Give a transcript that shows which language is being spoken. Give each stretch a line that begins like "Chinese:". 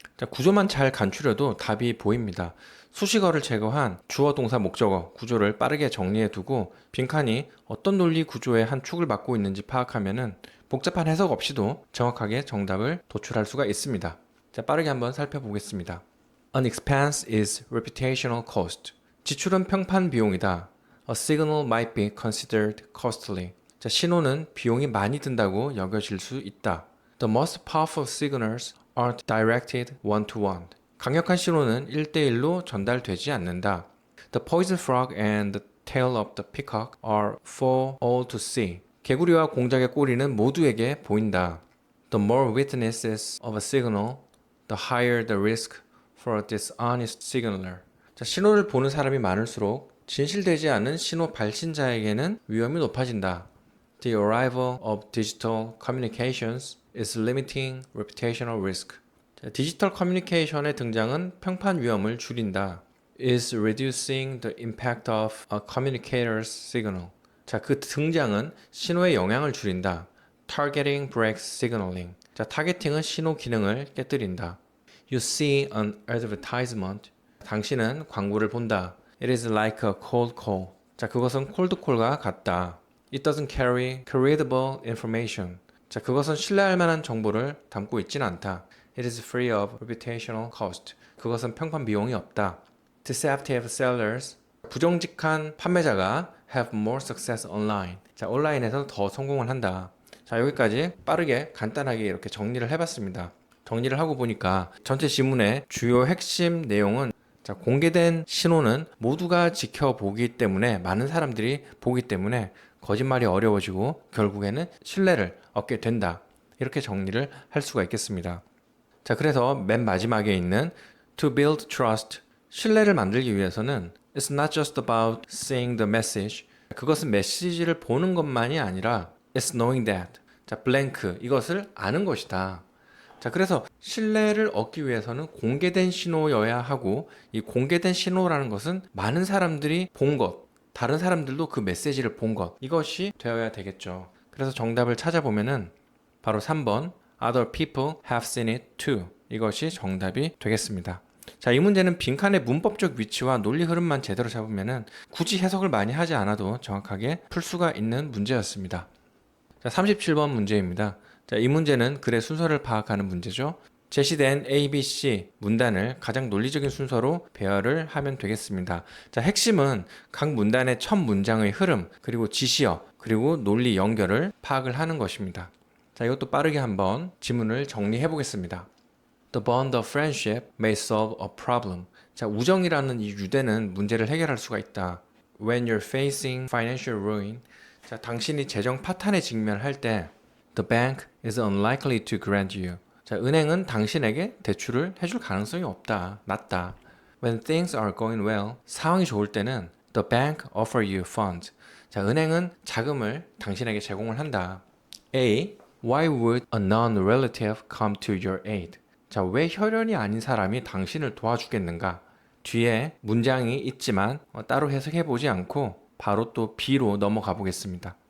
Korean: 자, 구조만 잘 간추려도 답이 보입니다. 수식어를 제거한 주어, 동사, 목적어 구조를 빠르게 정리해 두고 빈칸이 어떤 논리 구조의 한 축을 맡고 있는지 파악하면은 복잡한 해석 없이도 정확하게 정답을 도출할 수가 있습니다. 자, 빠르게 한번 살펴보겠습니다.
English: An expense is reputational cost.
Korean: 지출은 평판 비용이다.
English: A signal might be considered costly.
Korean: 자, 신호는 비용이 많이 든다고 여겨질 수 있다.
English: The most powerful signals aren't directed one-to-one.
Korean: 강력한 신호는 1대1로 전달되지 않는다.
English: The poison frog and the tail of the peacock are for all to see.
Korean: 개구리와 공작의 꼬리는 모두에게 보인다.
English: The more witnesses of a signal, the higher the risk for a dishonest signaler.
Korean: 자, 신호를 보는 사람이 많을수록 진실되지 않은 신호 발신자에게는 위험이 높아진다.
English: The arrival of digital communications is limiting reputational risk.
Korean: 자, 디지털 커뮤니케이션의 등장은 평판 위험을 줄인다.
English: Is reducing the impact of a communicator's signal.
Korean: 자, 그 등장은 신호의 영향을 줄인다.
English: Targeting breaks signaling.
Korean: 자, 타겟팅은 신호 기능을 깨뜨린다.
English: You see an advertisement.
Korean: 당신은 광고를 본다.
English: It is like a cold call.
Korean: 자, 그것은 cold call과 같다.
English: It doesn't carry credible information.
Korean: 자, 그것은 신뢰할 만한 정보를 담고 있지는 않다.
English: It is free of reputational cost.
Korean: 그것은 평판 비용이 없다.
English: Deceptive sellers.
Korean: 부정직한 판매자가
English: have more success online.
Korean: 자, 온라인에서 더 성공을 한다. 자, 여기까지 빠르게 간단하게 이렇게 정리를 해봤습니다. 정리를 하고 보니까 전체 지문의 주요 핵심 내용은 자, 공개된 신호는 모두가 지켜보기 때문에 많은 사람들이 보기 때문에 거짓말이 어려워지고 결국에는 신뢰를 얻게 된다. 이렇게 정리를 할 수가 있겠습니다. 자, 그래서 맨 마지막에 있는
English: to build trust,
Korean: 신뢰를 만들기 위해서는
English: it's not just about seeing the message.
Korean: 그것은 메시지를 보는 것만이 아니라
English: it's knowing that.
Korean: 자, blank, 이것을 아는 것이다. 자, 그래서 신뢰를 얻기 위해서는 공개된 신호여야 하고 이 공개된 신호라는 것은 많은 사람들이 본 것, 다른 사람들도 그 메시지를 본 것, 이것이 되어야 되겠죠. 그래서 정답을 찾아보면은 바로 3번
English: Other people have seen it too.
Korean: 이것이 정답이 되겠습니다. 자, 이 문제는 빈칸의 문법적 위치와 논리 흐름만 제대로 잡으면은 굳이 해석을 많이 하지 않아도 정확하게 풀 수가 있는 문제였습니다. 자, 37번 문제입니다. 자, 이 문제는 글의 순서를 파악하는 문제죠. 제시된 A, B, C 문단을 가장 논리적인 순서로 배열을 하면 되겠습니다. 자, 핵심은 각 문단의 첫 문장의 흐름, 그리고 지시어, 그리고 논리 연결을 파악을 하는 것입니다. 자, 이것도 빠르게 한번 지문을 정리해 보겠습니다.
English: The bond of friendship may solve a problem.
Korean: 자, 우정이라는 이 유대는 문제를 해결할 수가 있다.
English: When you're facing financial ruin.
Korean: 자, 당신이 재정 파탄에 직면할 때
English: The bank is unlikely to grant you.
Korean: 자, 은행은 당신에게 대출을 해줄 가능성이 없다. 낮다.
English: When things are going well.
Korean: 상황이 좋을 때는
English: The bank offer you funds.
Korean: 자, 은행은 자금을 당신에게 제공을 한다.
English: A. Why would a non-relative come to your aid?
Korean: 자, 왜 혈연이 아닌 사람이 당신을 도와주겠는가? 뒤에 문장이 있지만 따로 해석해보지 않고 바로 또 B로 넘어가 보겠습니다.